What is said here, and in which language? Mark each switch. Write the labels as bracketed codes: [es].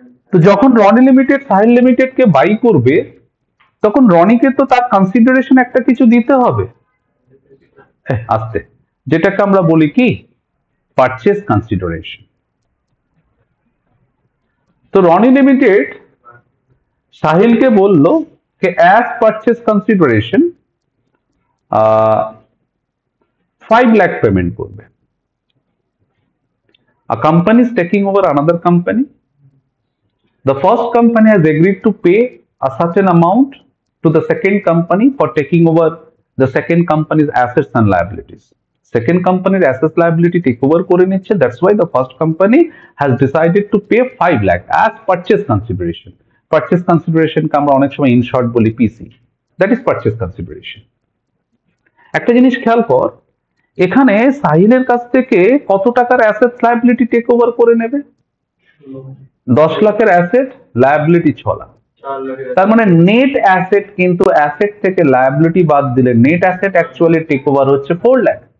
[bn] তো যখন Roni limited Sahil লিমিটেডকে by করবে, তখন রনিকে তো তার কনসিডারেশন একটা কিছু দিতে হবে, আস্তে, যেটাকে আমরা বলি কি পারচেজ কনসিডারেশন। তো রনি লিমিটেড সাহিলকে বলল [hi] कि [en] as purchase consideration 5 lakh payment [bn] করবে। [en] A company is taking over another company. The first company has agreed to pay a certain amount to the second company for taking over the second company's assets and liabilities. Second company's assets liability take over [bn] করে নিচ্ছে, [en] that's why the first company has decided to pay 5 lakh as purchase consideration. [bn] Purchase consideration কে আমরা অনেক সময় in short বলি পিসি, [en] That is purchase consideration. [bn] একটা জিনিস খেয়াল কর, এখানে সাহিলের কাছ থেকে কত টাকার অ্যাসেট লায়াবিলিটি টেক ওভার করে নেবে? 10 লাখের অ্যাসেট, লায়াবিলিটি 6 লাখ। তার মানে নেট অ্যাসেট, কিন্তু অ্যাসেট থেকে লায়াবিলিটি বাদ দিলে net asset actually take over হচ্ছে 4 লাখ।